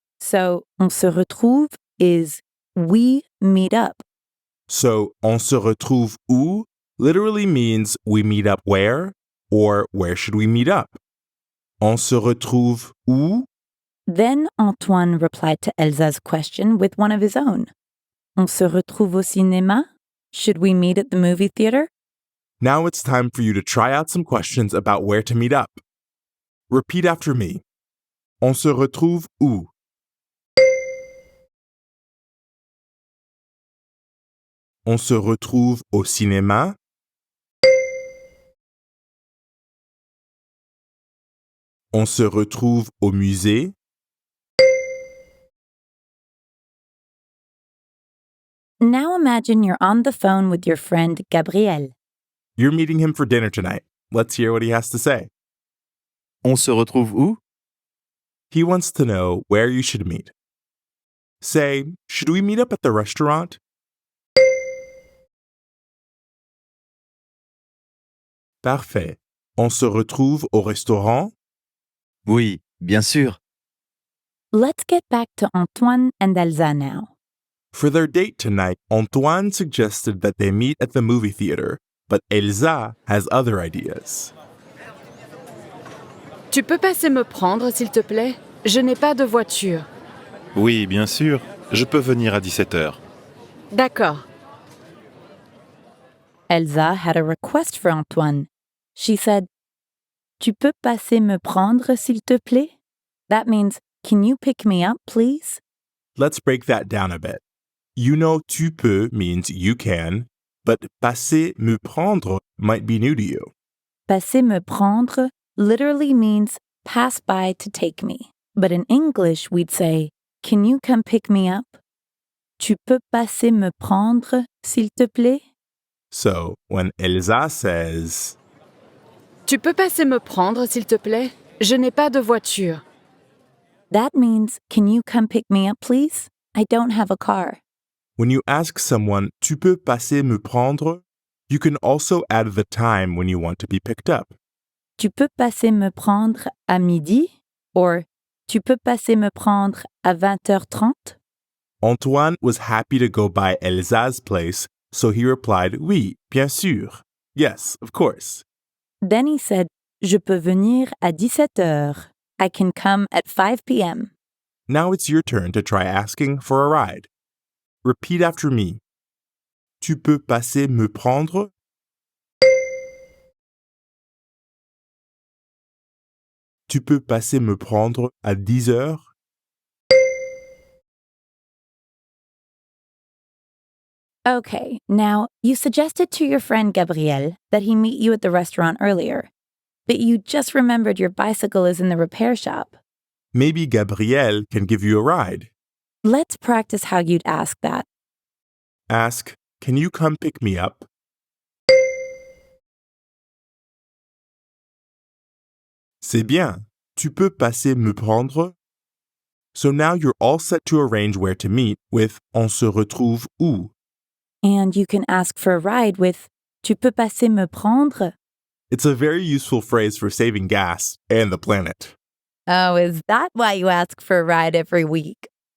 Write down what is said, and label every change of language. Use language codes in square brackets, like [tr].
[en] So, [fr] on se retrouve [en] is we meet up. So, [fr] on se retrouve où [en] literally means we meet up where, or where should we meet up? [fr] On se retrouve où? [en] Then Antoine replied to Elsa's question with one of his own. [fr] On se retrouve au cinéma? [en] Should we meet at the movie theater? Now it's time for you to try out some questions about where to meet up. Repeat after me. [fr] On se retrouve où? On se retrouve au cinéma? On se retrouve au musée? [en] Now imagine you're on the phone with your friend Gabriel. You're meeting him for dinner tonight. Let's hear what he has to say. [fr] On se retrouve où? [en] He wants to know where you should meet. Say, should we meet up at the restaurant? [fr] Parfait. On se retrouve au restaurant? Oui, bien sûr. [en] Let's get back to Antoine and Elsa now. For their date tonight, Antoine suggested that they meet at the movie theater, but Elsa has other ideas. [fr] Tu peux passer me prendre, s'il te plaît? Je n'ai pas de voiture. Oui, bien sûr. Je peux venir à 17h. D'accord. [en] Elsa had a request for Antoine. She said, [fr] Tu peux passer me prendre, s'il te plaît? [en] That means, can you pick me up, please? Let's break that down a bit. You know, [fr] tu peux [en] means you can, but [fr] passer me prendre [en] might be new to you. [fr] Passer me prendre [en] literally means pass by to take me. But in English, we'd say, Can you come pick me up? [fr] Tu peux passer me prendre, s'il te plaît? [en] So, when Elsa says, [fr] Tu peux passer me prendre, s'il te plaît? Je n'ai pas de voiture. [en] That means, Can you come pick me up, please? I don't have a car. when you ask someone, [fr] Tu peux passer me prendre? [en] You can also add the time when you want to be picked up. [fr] Tu peux passer me prendre à midi? Or, tu peux passer me prendre à 20h30? [en] Antoine was happy to go by Elsa's place, so he replied, [fr] Oui, bien sûr. [en] Yes, of course. Then he said, [fr] Je peux venir à 17h. [en] I can come at 5 p.m. Now it's your turn to try asking for a ride. Repeat after me. [fr] Tu peux passer me prendre? Tu peux passer me prendre à 10 heures? [en] Okay, now, you suggested to your friend Gabriel that he meet you at the restaurant earlier, but you just remembered your bicycle is in the repair shop. Maybe Gabriel can give you a ride. Let's practice how you'd ask that. Ask, Can you come pick me up? [fr] C'est bien. Tu peux passer me prendre? [en] So now you're all set to arrange where to meet with [fr] on se retrouve où? [en] And you can ask for a ride with [fr] Tu peux passer me prendre? [en] It's a very useful phrase for saving gas and the planet. Oh, is that why you ask for a ride every week?